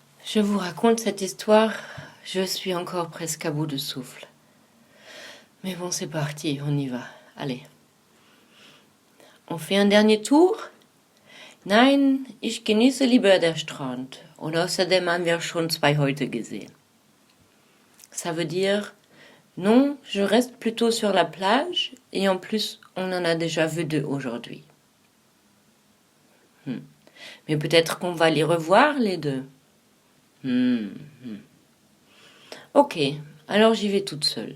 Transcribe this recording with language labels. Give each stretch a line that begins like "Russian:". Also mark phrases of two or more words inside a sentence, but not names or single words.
French: Je vous raconte cette histoire, je suis encore presque à bout de souffle. Mais bon, c'est parti, on y va. Allez. On fait un dernier tour?
German: Nein, ich genieße lieber der Strand. Und außerdem haben wir schon 2 heute gesehen.
French: Ça veut dire, non, je reste plutôt sur la plage, et en plus, on en a déjà vu 2 aujourd'hui. Mais peut-être qu'on va les revoir, les 2. Ok, alors j'y vais toute seule.